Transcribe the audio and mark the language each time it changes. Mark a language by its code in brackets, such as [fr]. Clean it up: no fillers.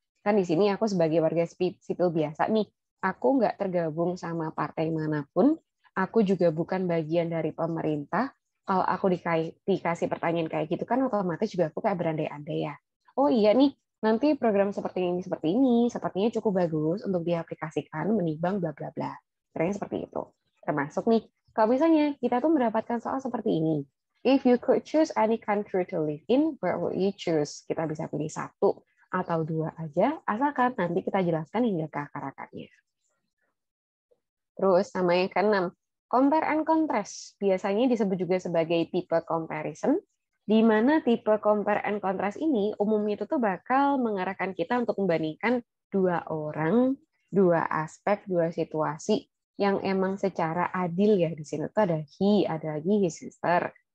[id] Kan di sini aku sebagai warga sipil biasa nih, aku nggak tergabung sama partai manapun, aku juga bukan bagian dari pemerintah. Kalau aku dikasih pertanyaan kayak gitu kan otomatis juga aku kayak berandai-andai ya. Oh iya nih, nanti program seperti ini sepertinya cukup bagus untuk diaplikasikan menimbang bla bla bla. Kayaknya seperti itu. Termasuk nih, kalau misalnya kita tuh mendapatkan soal seperti ini. [en] If you could choose any country to live in, where would you choose? [id] Kita bisa pilih satu atau dua aja, asalkan nanti kita jelaskan hingga ke akar-akarnya. Terus sama yang keenam, compare and contrast. Biasanya disebut juga sebagai tipe comparison, di mana tipe compare and contrast ini umumnya itu tuh bakal mengarahkan kita untuk membandingkan dua orang, dua aspek, dua situasi yang emang secara adil ya. Di sini tuh ada he, ada lagi his sister.